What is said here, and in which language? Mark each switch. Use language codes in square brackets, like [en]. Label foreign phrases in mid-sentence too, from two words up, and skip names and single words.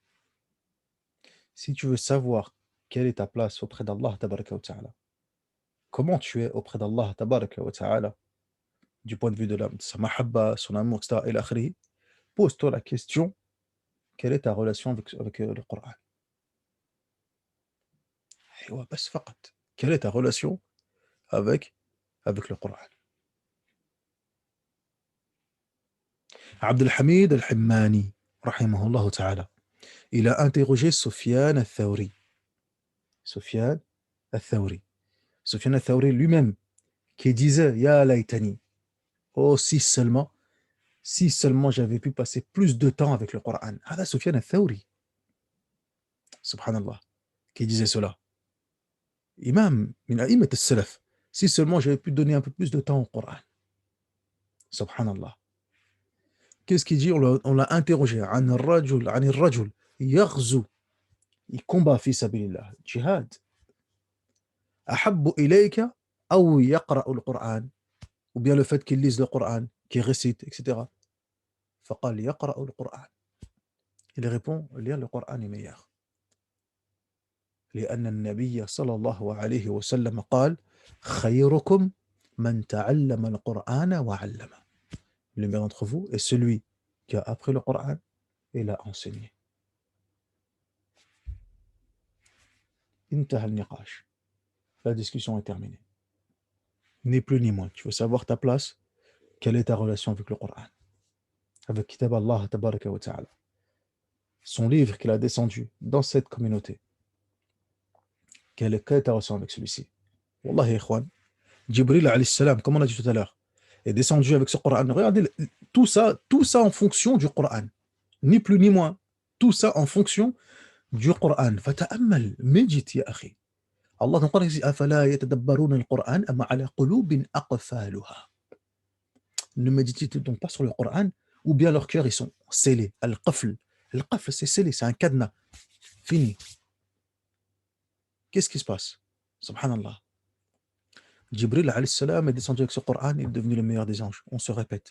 [fr] Si tu veux savoir quelle est ta place auprès d'Allah [ar] تبارك وتعالى, [fr] comment tu es auprès d'Allah [ar] تبارك وتعالى, [fr] du point de vue de sa mahabba, son amour, etc., et l'akhri, pose-toi la question, quelle est ta relation avec le Coran? [ar] أيوه، بس فقط. [fr] Quelle est ta relation avec le Coran? Abd al-Hamid al-Himmani, [ar] رحمه الله تعالى, [fr] il a interrogé Sufyan al-Thawri. Sufyan al-Thawri. Sufyan al-Thawri lui-même, qui disait Ya laytani, oh si seulement j'avais pu passer plus de temps avec le Coran. [ar] هذا سفيان الثوري، سبحان الله, [fr] qui disait cela. [ar] إمام من أئمة السلف, [fr] si seulement j'avais pu donner un peu plus de temps au Coran. Subhanallah. Qu'est-ce qu'il dit? On l'a interrogé. [ar] عن الرجل يغزو, [fr] il combat [ar] في سبيل الله, [fr] jihad. [ar] أحب إليك أو يقرأ القرآن, [fr] ou bien le fait qu'il lise le Coran, qu'il récite, etc. [ar] فقال يقرأ القرآن. [fr] Il répond, lire le Coran est meilleur. [ar] لأن النبي صلى الله عليه وسلم قال خيركم من تعلم القرآن وعلمه. [fr] Le meilleur d'entre vous est celui qui a appris le Coran et l'a enseigné. [ar] انتهى النقاش. [fr] La discussion est terminée. Ni plus ni moins. Tu veux savoir ta place? Quelle est ta relation avec le Coran? [ar] Avec كتاب الله تبارك وتعالى. [fr] Son livre qu'il a descendu dans cette communauté. Quelle est ta relation avec celui-ci? [ar] والله، إخوان, [fr] Jibril [ar] عليه السلام, [fr] comme on a dit tout à l'heure, est descendu avec ce Coran. Regardez tout ça en fonction du Coran. Ni plus ni moins. Tout ça en fonction du Coran. Fata'ammal, médite, [ar] يا أخي. [fr] Allah dans le Coran dit [ar] أفلا يتدبرون القرآن أم على قلوب أقفالها. [fr] Ne méditez donc pas sur le Coran, ou bien leurs cœurs ils sont scellés. Al-qafl. Al-qafl, c'est scellé, c'est un cadenas. Fini. Qu'est-ce qui se passe? Subhanallah. Jibril [ar] عليه السلام [fr] est descendu avec ce Coran, il est devenu le meilleur des anges. On se répète.